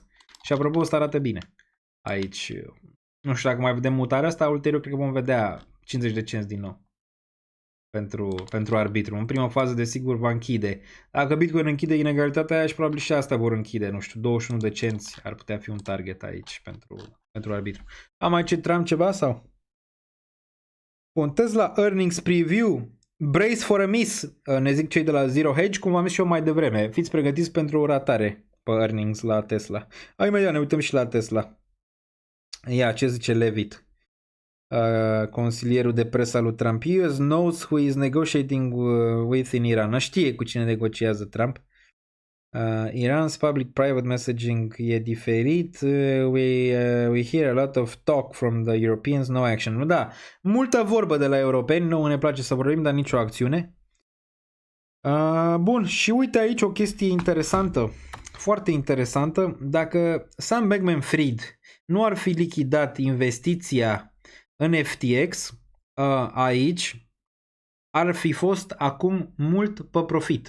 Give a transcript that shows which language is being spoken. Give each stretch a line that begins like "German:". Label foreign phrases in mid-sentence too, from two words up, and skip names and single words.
Romanian: Și apropo, ăsta arată bine. Aici, nu știu dacă mai vedem mutarea asta, ulterior cred că vom vedea 50 de cenți din nou. Pentru arbitru. În prima fază, desigur, va închide. Dacă Bitcoin închide inegalitatea aia și probabil și asta vor închide. Nu știu, 21 de cenți ar putea fi un target aici pentru arbitru. Am mai citram ceva sau? Un Tesla
English: Earnings Preview. Brace for a miss,
Romanian: ne zic cei de la Zero Hedge, cum am zis și eu mai devreme. Fiți pregătiți pentru o ratare pe earnings la Tesla. Imediat ne uităm și la Tesla. Ia, ce zice Levitt? Consilierul de presă al lui Trump.
English: US knows who is negotiating with in Iran.
Romanian: Știe cu cine negociază Trump.
English: Iran's public-private messaging
Romanian: e diferit.
English: We hear a lot of talk from the Europeans, no action.
Romanian: Da, multă vorbă de la europeni, nouă ne place să vorbim, dar nicio acțiune. Bun, și uite aici o chestie interesantă, foarte interesantă. Dacă Sam Bankman-Fried nu ar fi lichidat investiția în FTX, aici ar fi fost acum mult pe profit.